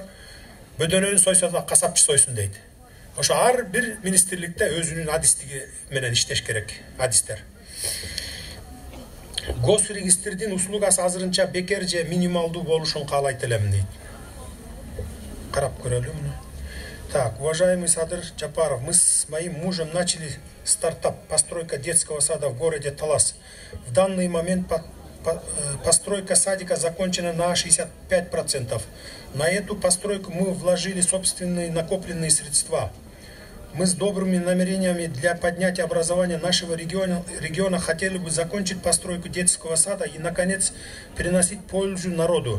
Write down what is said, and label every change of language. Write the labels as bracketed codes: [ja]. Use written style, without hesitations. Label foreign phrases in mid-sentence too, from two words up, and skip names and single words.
[ky] Бөдөнөнү сойсо да касапчы сойсун дейт. Ошо ар бир министрликте өзүнүн адистиги менен иштеш керек, адистер. Госрегистрдин услугасы азырынча бекер же минималдуу болушун каалайт элем дейт. Карап көрөлү муну. [ru] Так, уважаемый Садыр Джапаров, мы с моим мужем начали стартап постройка детского сада в городе Талас. В данный момент постройка садика закончена на 65%. На эту постройку мы вложили собственные накопленные средства. Мы с добрыми намерениями для поднятия образования нашего региона хотели бы закончить постройку детского сада и, наконец, приносить пользу народу.